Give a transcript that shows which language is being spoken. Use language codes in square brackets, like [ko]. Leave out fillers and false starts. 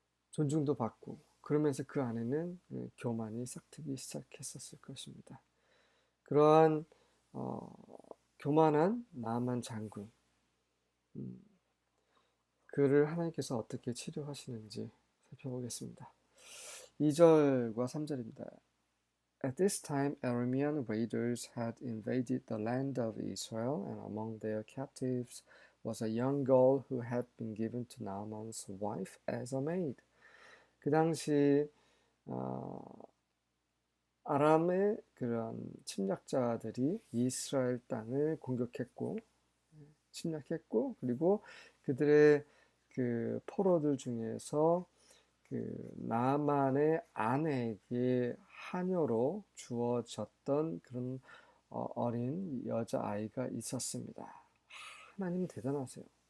[ko] 존중도 받고 그러면서 그 안에는 교만이 싹트기 시작했었을 것입니다. 그러한 교만한 나아만 장군, 그를 하나님께서 어떻게 치료하시는지 살펴보겠습니다. 2절과 3절입니다. [en] At this time, Aramean raiders had invaded the land of Israel, and among their captives was a young girl who had been given to Naaman's wife as a maid. [ko] 그 당시 아람의 그런 침략자들이 이스라엘 땅을 공격했고 침략했고 그리고 그들의 그 포로들 중에서 그 나만의 아내에게 하녀로 주어졌던 그런 어린 여자아이가 있었습니다. 하나님 대단하세요.